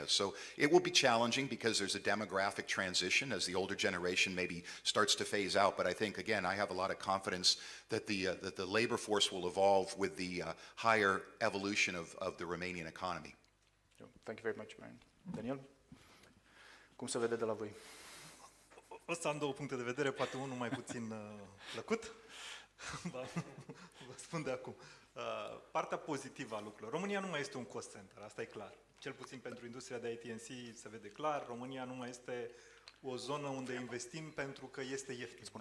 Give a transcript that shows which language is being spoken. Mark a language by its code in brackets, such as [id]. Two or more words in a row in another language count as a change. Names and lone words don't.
[en] So it will be challenging because there's a demographic transition as the older generation maybe starts to phase out. But I think, again, I have a lot of confidence that the labor force will evolve with the higher evolution of the Romanian economy. Thank you very much, Brian. [ro] Daniel, cum se vede de la voi? O să am două puncte de vedere, poate unul mai puțin plăcut. Vă spun de acum. Partea pozitivă a lucrurilor. România nu mai este un [en] cost center, [ro] asta e clar. Cel puțin pentru industria de IT&C se vede clar. România nu mai este o zonă unde investim pentru că este ieftin.